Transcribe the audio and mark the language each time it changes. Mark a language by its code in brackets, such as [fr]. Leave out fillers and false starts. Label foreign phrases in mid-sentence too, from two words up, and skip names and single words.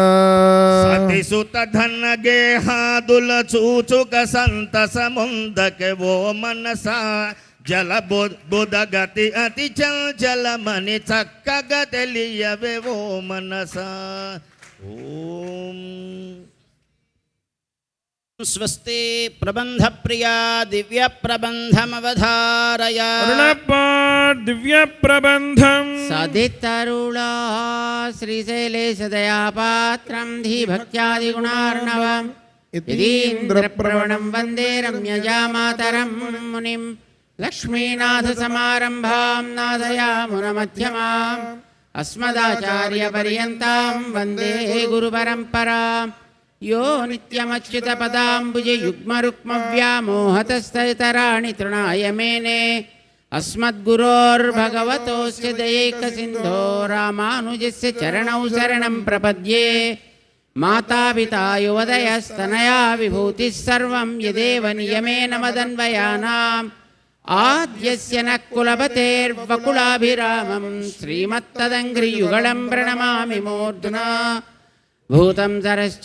[te] సతిసుత ధన గేహాదుల చూచుక సంతసముందకె ఓ మనసా జల బుధగతి అతి చంచలమని చక్కగా తెలియవే ఓ మనసా ఓం [sa] स्वस्ति प्रबंध प्रिया दिव्य प्रबंधमवधारय దివ్య ప్రబంధం సదితరుళా శ్రీశైలేశదయాపాత్రం ధీభక్త్యాదిగుణార్ణవం యదీంద్రప్రవణం వందే రమ్యజామాతరం మునిం లక్ష్మీనాథసమారంభాం నాదయామునమధ్యమాం అస్మదాచార్యపర్యంతాం వందే గురుపరంపరాం यो नित्यमच्युतपदाम्बुजयुग्मरुक्मव्यामोहतस्तराणि तृणाय मेने अस्मद्गुरोर्भगवतोऽस्य दयैकसिन्धो रामानुजस्य चरणौ शरणं प्रपद्ये मातापिता युवदयस्तनया विभूतिः सर्वं यदेव नियमेन मदन्वयानाम् आद्यस्य नः कुलपतेर्वकुलाभिरामं श्रीमत्तदङ्घ्रियुगलं प्रणमामि मूर्ध्ना भूतं सरश्च